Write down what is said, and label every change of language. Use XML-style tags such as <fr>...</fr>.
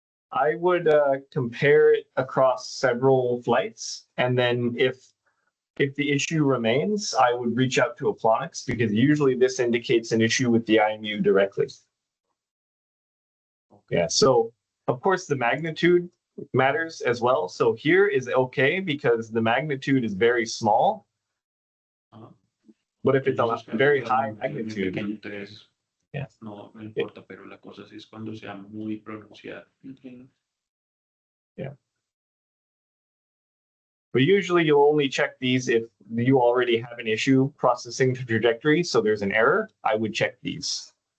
<en>I would compare it across several flights, and then if the issue remains, I would reach out to Aplonix, because usually this indicates an issue with the IMU directly. Yeah, so of course the magnitude matters as well. So here is okay because the magnitude is very small. But if it's a very high magnitude, yeah.</en> <es>No importa, pero la cosa sí es cuando sea muy pronunciada.</es> <en>Yeah. But usually you'll only check these if you already have an issue processing the trajectory, so there's an error. I would check these.</en>